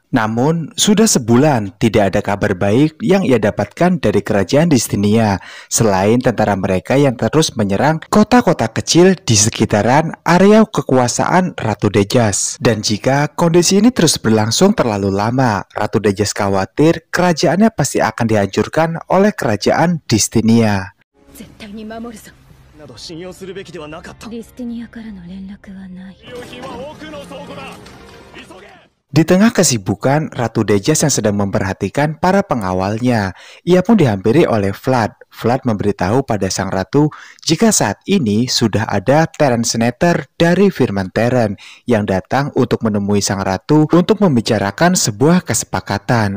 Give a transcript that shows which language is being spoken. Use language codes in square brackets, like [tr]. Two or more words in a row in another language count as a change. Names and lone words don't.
[id] Namun sudah sebulan tidak ada kabar baik yang ia dapatkan dari kerajaan Distinia, selain tentara mereka yang terus menyerang kota-kota kecil di sekitaran area kekuasaan Ratu Dejas. Dan jika kondisi ini terus berlangsung terlalu lama, Ratu Dejas khawatir kerajaannya pasti akan dihancurkan oleh kerajaan Distinia. [ja] 絶対に守るぞ。など信用するべきではなかった。ディスティニアからの連絡はない。用品は奥の倉庫だ。急げ。 [id] Di tengah kesibukan Ratu Dejas yang sedang memperhatikan para pengawalnya, ia pun dihampiri oleh Vlad. Vlad memberitahu pada sang ratu jika saat ini sudah ada Terran Senator dari Firman Terran yang datang untuk menemui sang ratu untuk membicarakan sebuah kesepakatan.